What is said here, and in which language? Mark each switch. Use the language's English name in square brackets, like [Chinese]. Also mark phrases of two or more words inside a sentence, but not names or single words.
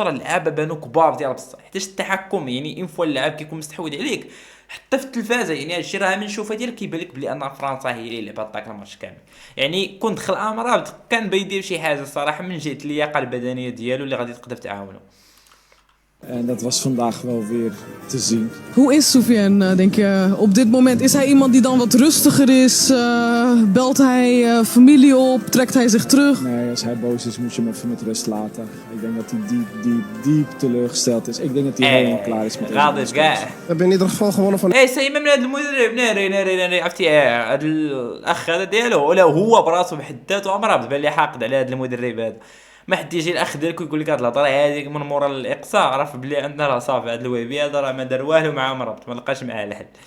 [Arabic] راه اللعابه بانوا كبار ديال بصح، حيت التحكم يعني فوا اللاعب كيكون مستحوذ عليك حتى في التلفازه، يعني هادشي راه من شوفه ديالك كيبان لك بلي ان فرنسا هي اللي لعبات ذاك الماتش كامل. يعني كون دخل امرابط كان بيدير شي حاجه الصراحه من جهه اللياقه البدنيه ديالو اللي غادي تقدر تعاونو. [Dutch] En dat was vandaag wel weer te zien. Hoe is Soufiane, denk je, op dit moment? Is hij iemand die dan wat rustiger is? Belt hij familie op? Trekt hij zich terug? Nee, als hij boos is moet je hem even met rust laten. Ik denk dat hij diep teleurgesteld is. Ik denk dat hij helemaal klaar is met deze wedstrijd. We hebben in ieder geval gewonnen van... [Arabic] سيما من هذا المدرب ناري عرفتي هذا الاخ هذا ديالو ولا هو براسو بحد ذاته امرابط بان لي حاقد على هذا المدرب هذا. ما حد يجي الاخ ديالك ويقول لك هاد الهضره هذيك من مورا الاقصاء، عرف بلي عندنا راه صافي هذا الوهبي هذا راه ما دار والو مع مرابط، ما لقاش معاه الحل.